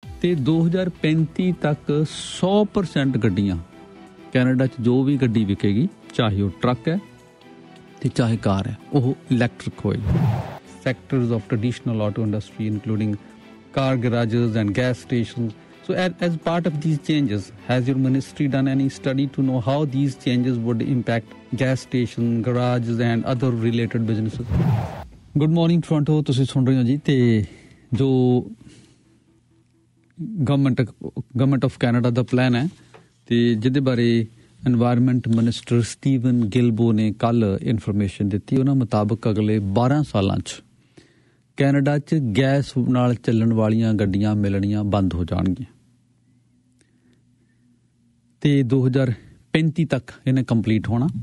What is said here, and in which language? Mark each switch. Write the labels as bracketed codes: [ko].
[pa] ਤੇ 2035 ਤੱਕ 100% ਗੱਡੀਆਂ ਕੈਨੇਡਾ 'ਚ ਜੋ ਵੀ ਗੱਡੀ ਵਿਕੇਗੀ, ਚਾਹੇ ਉਹ ਟਰੱਕ ਹੈ ਤੇ ਚਾਹੇ ਕਾਰ ਹੈ, ਉਹ ਇਲੈਕਟ੍ਰਿਕ ਹੋਏਗੀ। [en] Sectors of traditional auto industry including car garages and gas stations. So as part of these changes, has your ministry done any study to know how these changes would impact gas station, garages and other related businesses? Good morning Toronto, [pa] ਤੁਸੀਂ ਸੁਣ ਰਹੇ ਹੋ ਜੀ। ਤੇ ਜੋ government of Canada ਦਾ plan ਹੈ ਤੇ ਜਿਹਦੇ ਬਾਰੇ ਐਨਵਾਇਰਨਮੈਂਟ ਮਿਨਿਸਟਰ ਸਟੀਵਨ ਗਿਲਬੋ ਨੇ ਕੱਲ ਇਨਫੋਰਮੇਸ਼ਨ ਦਿੱਤੀ, ਉਹਨਾਂ ਮੁਤਾਬਕ ਅਗਲੇ 12 ਸਾਲਾਂ 'ਚ ਕੈਨੇਡਾ 'ਚ ਗੈਸ ਨਾਲ ਚੱਲਣ ਵਾਲੀਆਂ ਗੱਡੀਆਂ ਮਿਲਣੀਆਂ ਬੰਦ ਹੋ ਜਾਣਗੀਆਂ ਤੇ 2035 ਤੱਕ ਇਹਨੇ ਕੰਪਲੀਟ ਹੋਣਾ।